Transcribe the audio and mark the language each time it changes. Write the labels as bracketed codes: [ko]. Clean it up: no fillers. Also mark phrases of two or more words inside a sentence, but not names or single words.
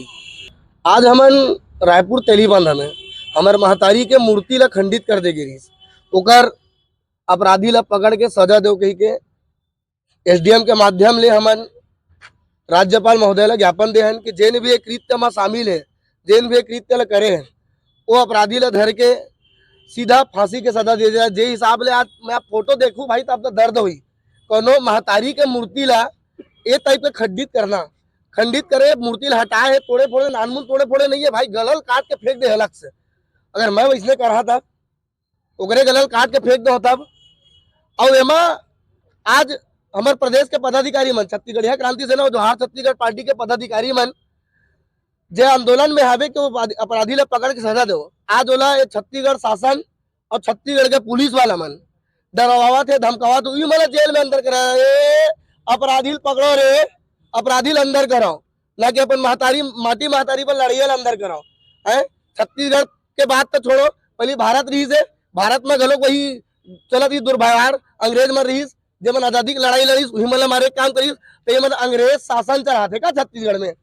[hne] आज हमन रायपुर तेलीबांधा में हमार महतारी के मूर्ति ला खंडित कर दे गिरी, ओकर अपराधी ला पकड़ के सजा दो कही के एसडीएम के माध्यम ले हमन राज्यपाल महोदय ला ज्ञापन दे हन कि जेन भी कृत्य में शामिल है, जेन भी कृत्य ला करे हैं, वो अपराधी ला धर के सीधा फांसी के सजा दे जाए। जे हिसाब ले आज मैं फोटो देखूं भाई तो आपका दर्द हुई, कोनो महतारी के मूर्ति ला ए टाइप के खंडित करना खंडित करे, मूर्ति ला हटाए है, तोड़े फोड़े, नानमुन तोड़े फोड़े नहीं है भाई, गलल काट के फेंक दे हलक से। अगर मैं वैसने कर रहा था ओकरे गलल काट के फेंक दो तब। और एमा आज हमारे प्रदेश के पदाधिकारी मन, छत्तीसगढ़िया क्रांति सेना और जोहार छत्तीसगढ़ पार्टी के पदाधिकारी मन जे आंदोलन में हावे कि वो अपराधी ला पकड़ के सजा दो। आज ओला छत्तीसगढ़ शासन और छत्तीसगढ़ के पुलिस वाला मन डरावा थे, धमकावा तो मन जेल में अंदर करा, अपराधी पकड़ो रे, अपराधी अंदर कराओ, ना कि अपन माटी महतारी पर लड़िया अंदर कराओ है। छत्तीसगढ़ के बात तो छोड़ो, पहले भारत रही से, भारत में घलो वही चलत ही दुर्व्यवहार, अंग्रेज में रही जब मन आजादी की लड़ाई लड़ी वही मन हमारे काम करी, तो ये मन अंग्रेज शासन चला थे का छत्तीसगढ़ में।